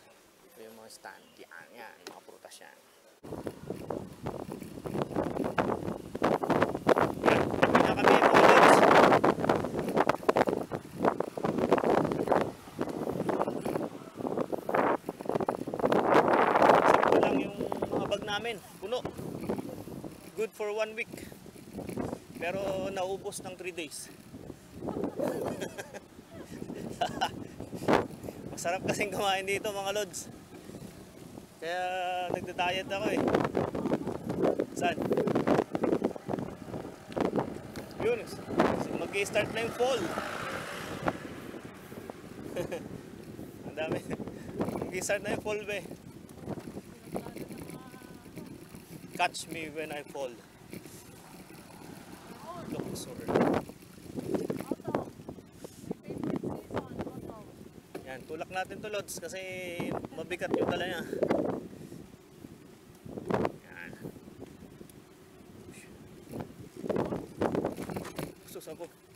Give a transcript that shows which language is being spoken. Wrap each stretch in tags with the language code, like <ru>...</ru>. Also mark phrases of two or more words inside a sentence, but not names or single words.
<tl>Ito yung mga stand. Yan. Mga prutas yan. Yan. Bili na kami mga lods. Sakto lang yung mga bag namin. Puno.</tl> <en>Good for 1 week.</en> <tl>Pero naubos ng 3 days. Masarap kasing kumain dito mga lods. Kaya nagda-diet ako eh. Saan? Yun. Mag-i-start na yung fall. Ang dami. Mag-i-start na yung fall be.</tl> <en>Catch me when I fall. Look, sorry.</en> <tl>Yan, tulak natin to lods kasi mabigat yung dala niya. Yan. Sus ako.</tl>